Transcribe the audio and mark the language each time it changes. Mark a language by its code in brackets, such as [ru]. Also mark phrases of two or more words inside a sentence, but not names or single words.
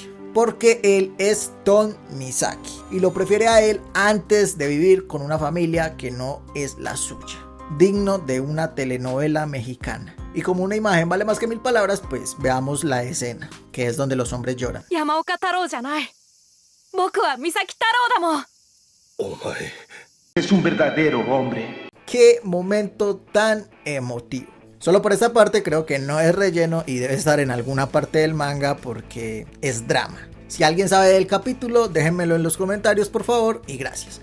[es] Porque él es Tom Misaki y lo prefiere a él antes de vivir con una familia que no es la suya. Digno de una telenovela mexicana. Y como una imagen vale más que 1000 palabras, pues veamos la escena, que es donde los hombres lloran. [ja] Yamaoka Taro じゃない。僕は三崎太郎だもん。 [es] Es un verdadero hombre. ¡Qué momento tan emotivo! Solo por esta parte creo que no es relleno y debe estar en alguna parte del manga porque es drama. Si alguien sabe del capítulo, déjenmelo en los comentarios por favor y gracias.